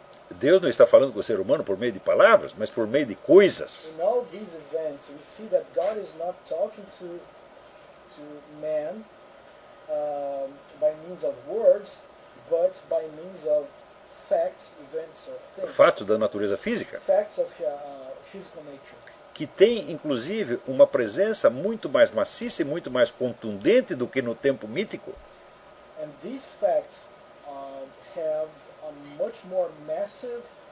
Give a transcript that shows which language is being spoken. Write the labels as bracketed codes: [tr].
[pt] Deus não está falando com o ser humano por meio de palavras, mas por meio de coisas. [en] In all these events, we see that God is not talking to man by means of words, but by means of facts, events or things. [pt] Fatos da natureza física. [en] Facts of physical nature. [pt] Que tem, inclusive, uma presença muito mais maciça e muito mais contundente do que no tempo mítico. [en] And these facts have a much more massive